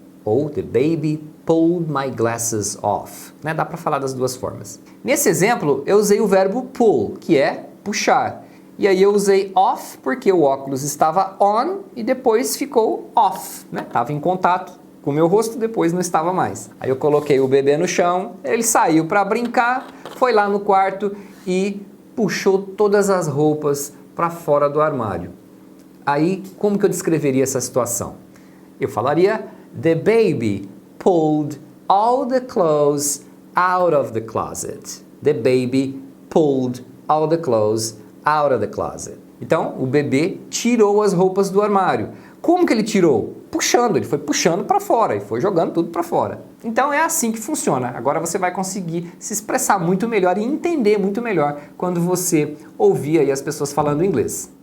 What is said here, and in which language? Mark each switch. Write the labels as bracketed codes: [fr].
[en] Ou the baby pulled my glasses off. [pt] Né? Dá para falar das duas formas. Nesse exemplo, eu usei o verbo pull, que é puxar. E aí eu usei off porque o óculos estava on e depois ficou off. Né? Estava em contato com o meu rosto, depois não estava mais. Aí eu coloquei o bebê no chão, ele saiu para brincar, foi lá no quarto e puxou todas as roupas para fora do armário. Aí, como que eu descreveria essa situação? Eu falaria, [en] the baby pulled all the clothes out of the closet. The baby pulled all the clothes out of the closet. [pt] Então, o bebê tirou as roupas do armário. Como que ele tirou? Puxando, ele foi puxando para fora e foi jogando tudo para fora. Então é assim que funciona. Agora você vai conseguir se expressar muito melhor e entender muito melhor quando você ouvir aí as pessoas falando inglês.